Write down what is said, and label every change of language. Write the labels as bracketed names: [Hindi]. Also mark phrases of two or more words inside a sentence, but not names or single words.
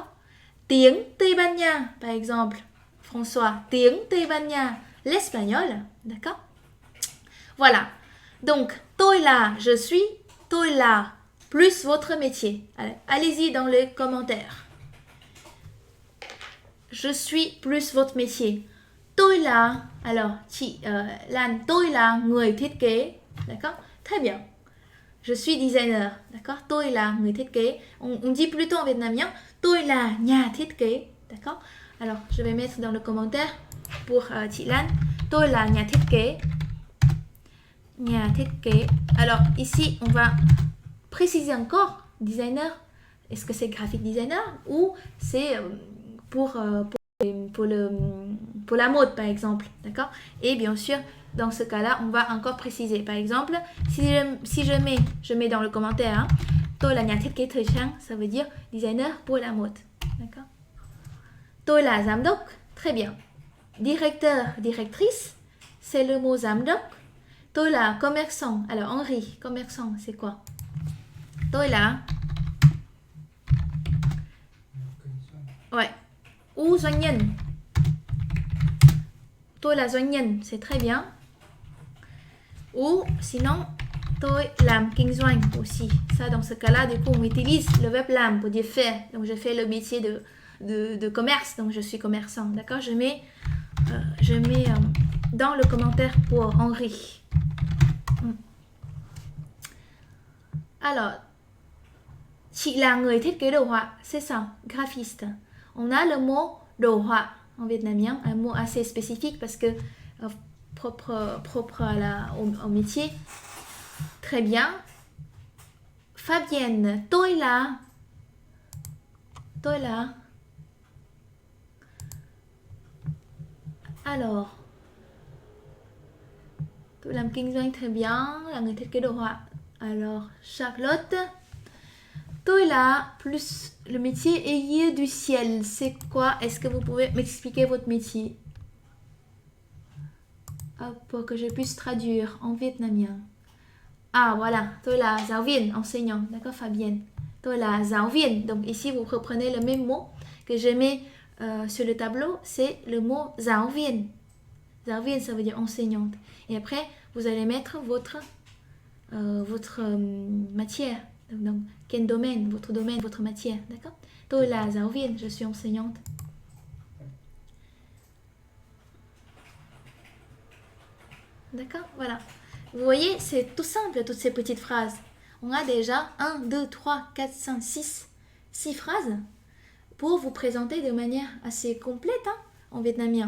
[Vietnamese] Tiếng Tây Ban Nha, [French] par exemple. François, [Vietnamese] tiếng Tây Ban Nha, [French] l'espagnol. D'accord? Voilà. Donc, [Vietnamese] tôi là, [French] je suis, [Vietnamese] tôi là, [French] plus votre métier. Allez-y dans les commentaires. Je suis plus votre métier. [Vietnamese] Tôi là, alors, chị Lan, tôi là người thiết kế D'accord? [French] Très bien. Je suis designer. D'accord? [Vietnamese] Tôi là người thiết kế. [French] On dit plutôt en vietnamien, [Vietnamese] tôi là nhà thiết kế. [French] D'accord? Alors, je vais mettre dans le commentaire pour chị Lan. [Vietnamese] Tôi là nhà thiết kế. Nhà thiết kế. [French] Alors, ici, on va préciser encore designer. Est-ce que c'est [English] graphic designer [French] ou c'est pour la mode, par exemple. D'accord? Et bien sûr, dans ce cas-là, on va encore préciser. Par exemple, si je mets dans le commentaire, hein, [Vietnamese] tôi là nhà thiết kế thời trang, [French] ça veut dire designer pour la mode. D'accord? [Vietnamese] Tôi là giám đốc, [French] très bien. Directeur, directrice, c'est le mot [Vietnamese] giám đốc. Tôi là commerçant. [French] Alors, Henri, commerçant, c'est quoi? [Vietnamese] Tôi là... Ouais. Ou doanh nhân. Tôi là doanh nhân, [French] c'est très bien. Ou sinon, [Vietnamese] tôi làm kinh doanh aussi. [French] Ça, dans ce cas-là, du coup, on utilise le verbe làm pour dire faire. Donc, je fais le métier de commerce, donc je suis commerçant. D'accord? Je mets dans le commentaire pour Henri. Alors, [Vietnamese] chị là người thiết kế đồ họa, [French] c'est ça, graphiste. On a le mot [Vietnamese] đồ họa [French] en vietnamien, un mot assez spécifique parce que propre au métier. Très bien. Fabienne, [Vietnamese] tôi là. Alors, tôi làm kinh doanh, [French] très bien, [Vietnamese] là người thiết kế đồ họa. [French] Alors, Charlotte, [Vietnamese] tôi là [French] plus le métier aiguille du ciel. C'est quoi? Est-ce que vous pouvez m'expliquer votre métier? Pour que je puisse traduire en vietnamien. Ah voilà, [Vietnamese] tôi là giáo viên, [French] enseignant. D'accord, Fabienne? [Vietnamese] Tôi là giáo viên. [French] Donc ici, vous reprenez le même mot que je mets sur le tableau. C'est le mot [Vietnamese] giáo viên. Giáo viên, [French] ça veut dire enseignante. Et après, vous allez mettre votre matière. Donc, quel domaine, votre matière. D'accord? [Vietnamese] Tôi là giáo viên, [French] je suis enseignante. D'accord? Voilà. Vous voyez, c'est tout simple, toutes ces petites phrases. On a déjà 1, 2, 3, 4, 5, 6 phrases pour vous présenter de manière assez complète en vietnamien.